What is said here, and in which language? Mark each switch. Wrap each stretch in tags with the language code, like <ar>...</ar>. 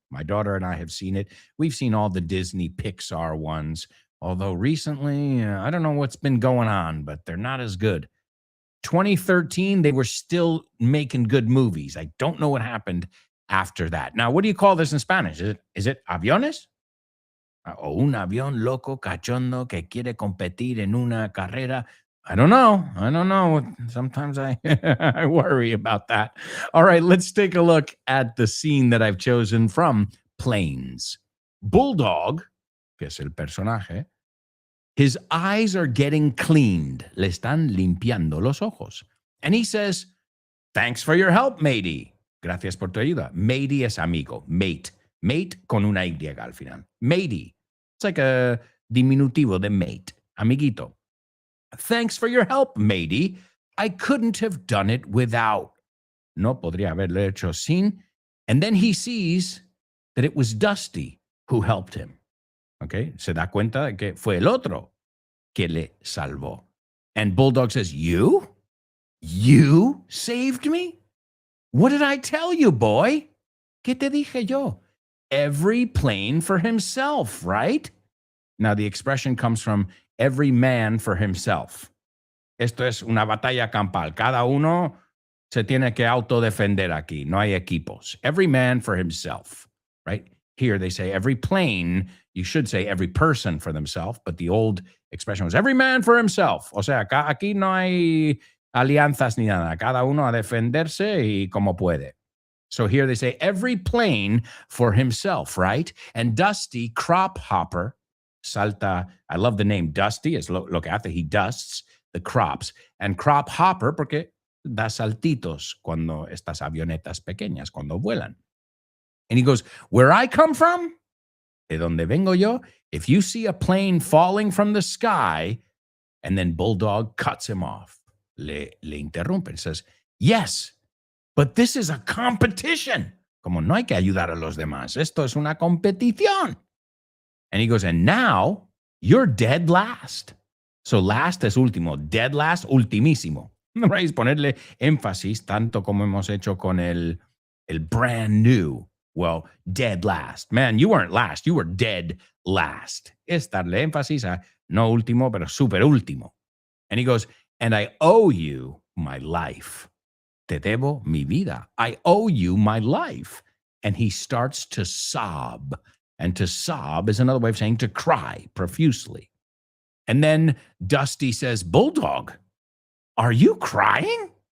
<en>My daughter and I have seen it. We've seen all the Disney Pixar ones, although recently, I don't know what's been going on, but they're not as good. 2013, they were still making good movies. I don't know what happened after that. Now, what do you call this in Spanish? Is it aviones?</en> <es>O un avión loco cachondo que quiere competir en una carrera.</es> <en>I don't know. Sometimes I I worry about that. All right, let's take a look at the scene that I've chosen from Planes. Bulldog,</en> <es>que es el personaje,</es> <en>his eyes are getting cleaned.</en> <es>Le están limpiando los ojos.</es> <en>And he says, thanks for your help, matey.</en> <es>Gracias por tu ayuda. Matey es amigo. Mate. Mate con una Y al final. Matey.</es> <en>It's like a</en> <es>diminutivo de mate. Amiguito.</es> <en>Thanks for your help, matey. I couldn't have done it without.</en> <es>No podría haberlo hecho sin.</es> <en>And then he sees that it was Dusty who helped him. Okay?</en> <es>Se da cuenta de que fue el otro que le salvó.</es> <en>And Bulldog says, You? You saved me? What did I tell you, boy?</en> <es>¿Qué te dije yo?</es> <en>Every plane for himself, right? Now, the expression comes from every man for himself.</en> <es>Esto es una batalla campal. Cada uno se tiene que autodefender aquí. No hay equipos.</es> <en>Every man for himself, right? Here they say every plane. You should say every person for themselves, but the old expression was every man for himself.</en> <es>O sea, aquí no hay alianzas ni nada. Cada uno a defenderse y como puede.</es> <en>So here they say every plane for himself, right? And Dusty, crop hopper, salta. I love the name Dusty.</en> <es>Es lo que hace.</es> <en>He dusts the crops.</en> <es>And crop hopper porque da saltitos cuando estas avionetas pequeñas, cuando vuelan.</es> <en>And he goes, where I come from,</en> <es>de donde vengo yo,</es> <en>if you see a plane falling from the sky, and then Bulldog cuts him off.</en> <es>Le interrumpe</es> <en>and says, yes, but this is a competition.</en> <es>Como no hay que ayudar a los demás. Esto es una competición.</es> <en>And he goes, and now you're dead last. So last</en> <es>es último,</es> <en>dead last, ultimísimo. Right?</en> <es>Es ponerle énfasis, tanto como hemos hecho con el brand new.</es> <en>Well, dead last. Man, you weren't last. You were dead last.</en> <es>Es darle énfasis a no último, pero super último.</es> <en>And he goes, and I owe you my life.</en> <es>Te debo mi vida.</es> <en>I owe you my life. And he starts to sob. And to sob is another way of saying to cry profusely. And then Dusty says, Bulldog, are you crying?</en>